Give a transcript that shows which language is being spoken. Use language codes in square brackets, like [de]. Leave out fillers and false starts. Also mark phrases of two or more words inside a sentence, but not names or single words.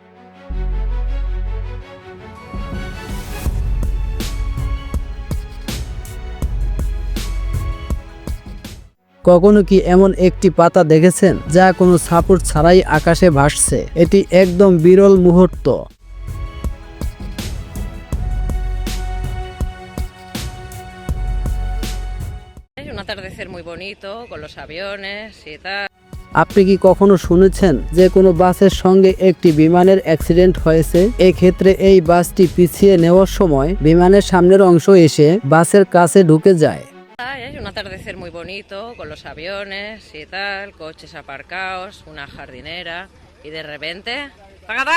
[bn] কখনো কি এমন একটি পাতা দেখেছেন যা কোনো সাপোর্ট ছাড়াই আকাশে ভাসছে? এটি একদম বিরল মুহূর্ত। [es] Es un atardecer muy bonito con los aviones y tal. [bn] আপনি কি কখনো শুনেছেন যে কোনো বাসের সঙ্গে একটি বিমানের অ্যাক্সিডেন্ট হয়েছে? এক্ষেত্রে এই বাসটি পিছিয়ে নেওয়ার সময় বিমানের সামনের অংশ এসে বাসের কাছে ঢুকে যায়। [es] Es un atardecer muy bonito con los aviones y tal, coches aparcados, una jardinera y de repente ¡pagada!